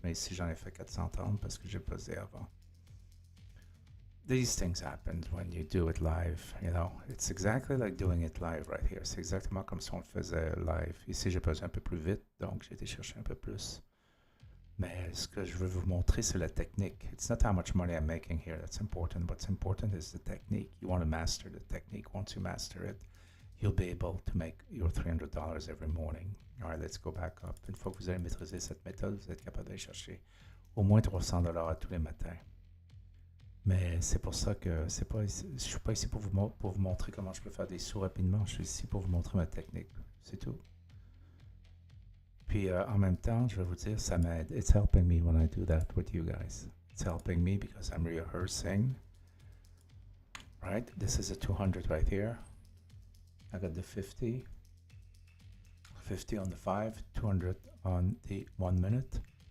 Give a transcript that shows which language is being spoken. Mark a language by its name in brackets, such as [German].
[French] Mais ici, j'en ai fait 430 parce que j'ai posé avant. [English] These things happen when you do it live, you know. It's exactly like doing it live right here. [French] C'est exactement comme si on le faisait live. Ici, j'ai posé un peu plus vite, donc j'ai été chercher un peu plus. Mais ce que je veux vous montrer, c'est la technique. [English] It's not how much money I'm making here that's important. What's important is the technique. You want to master the technique. Once you master it, you'll be able to make your $300 every morning. All right, let's go back up. [French] Une fois que vous allez maîtriser cette méthode, vous êtes capable d'aller chercher au moins $300 à tous les matins. Mais c'est pour ça que je ne suis pas ici pour vous montrer comment je peux faire des sous rapidement. Je suis ici pour vous montrer ma technique. C'est tout. Puis en même temps, je vais vous dire, ça m'aide. [English] It's helping me when I do that with you guys. It's helping me because I'm rehearsing. Right? This is a 200 right here. I got the 50. 50 on the 5, 200 on the 1 minute.